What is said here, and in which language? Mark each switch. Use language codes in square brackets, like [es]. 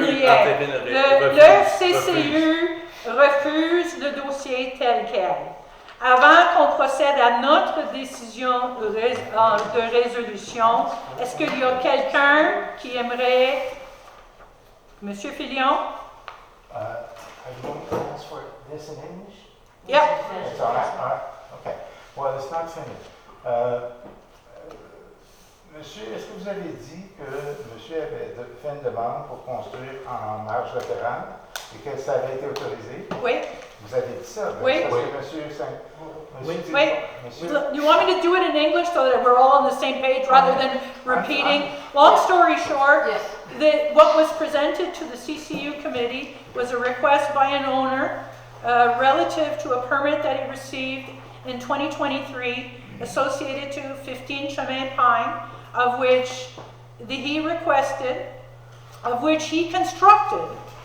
[fr] refuse- rien. entérine rien. Le CCU refuse le dossier tel quel. Avant qu'on procède à notre décision de résolution, est-ce qu'il y a quelqu'un qui aimerait... Monsieur Filion? [en] Are you going to ask for this in English? Yep. It's all right. Okay. Well, it's not finished. [fr] Monsieur, est-ce que vous avez dit que monsieur avait fait une demande pour construire en marge latérale et que ça avait été autorisé? Oui. Vous avez dit ça? Oui. Parce que monsieur [en] Wait, [fr] monsieur, [en] you want me to do it in English so that we're all on the same page rather than repeating? Long story short, what was presented to the CCU committee was a request by an owner relative to a permit that he received in 2023 associated to 15 Chemin Pine, of which he constructed,